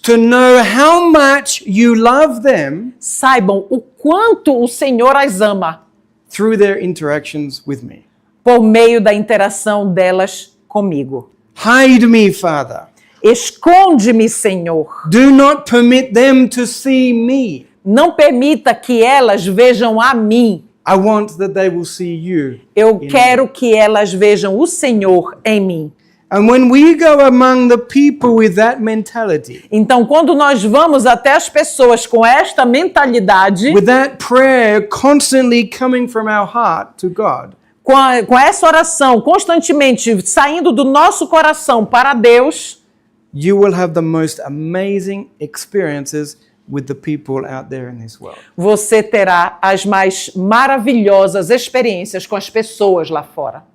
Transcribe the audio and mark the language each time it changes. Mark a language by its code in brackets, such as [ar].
[en] to know how much you love them [pt] saibam o quanto o Senhor as ama [en] through their interactions with me. [pt] por meio da interação delas comigo. [en] Hide me, Father. [pt] Esconde-me, Senhor. [en] Do not permit them to see me. [pt] Não permita que elas vejam a mim. [en] I want that they will see you. [pt] Eu quero que elas vejam o Senhor em mim. [en] And when we go among the people with that mentality, [pt] Então, quando nós vamos até as pessoas com esta mentalidade, [en] with that prayer constantly coming from our heart to God, [pt] com essa oração constantemente saindo do nosso coração para Deus, [en] you will have the most amazing experiences with the people out there in this world. [pt] você terá as mais maravilhosas experiências com as pessoas lá fora.